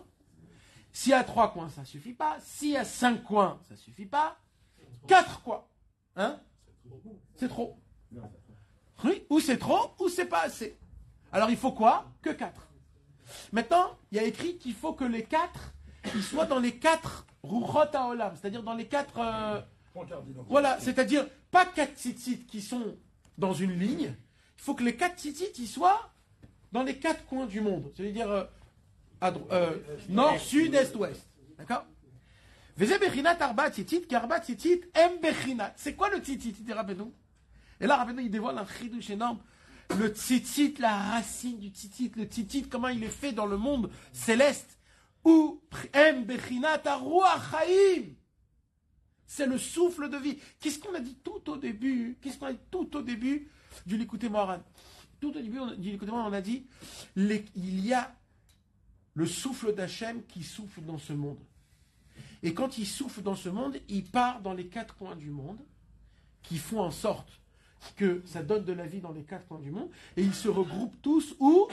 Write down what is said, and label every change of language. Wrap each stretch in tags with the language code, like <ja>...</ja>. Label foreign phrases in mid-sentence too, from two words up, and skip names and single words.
<fr>S'il y a 3 coins, ça ne suffit pas. S'il y a 5 coins, ça ne suffit pas. 4 coins. Hein? C'est trop. Oui, ou c'est trop, ou c'est pas assez. Alors il faut quoi? Que 4. Maintenant, il y a écrit qu'il faut que les 4, ils soient dans les 4</fr> <he>רוחות העולם,</he> <fr>c'est-à-dire dans les 4... voilà, c'est-à-dire pas 4 tzitzit qui sont dans une ligne. Il faut que les 4 tzitzit ils soient dans les 4 coins du monde. C'est-à-dire nord, sud, est, ouest. D'accord?</fr> <he>וזה בחינת ארבע ציצית כי ארבע ציצית הם בחינת.</he> <fr>C'est quoi le tzitzit? Il dit Rabbeinu. Et là, Rabbeinu, il dévoile un chidouche énorme. Le tzitzit, la racine du tzitzit, le tzitzit, comment il est fait dans le monde céleste.</fr> <he>והם בחינת הרוח חיים.</he> <fr>C'est le souffle de vie. Qu'est-ce qu'on a dit tout au début? Qu'est-ce qu'on a dit tout au début du Likutei Moharan? Tout au début du Likutei Moharan, on a dit il y a le souffle d'Hachem qui souffle dans ce monde. Et quand il souffle dans ce monde, il part dans les 4 coins du monde, qui font en sorte que ça donne de la vie dans les 4 coins du monde, et ils se regroupent tous où?</fr>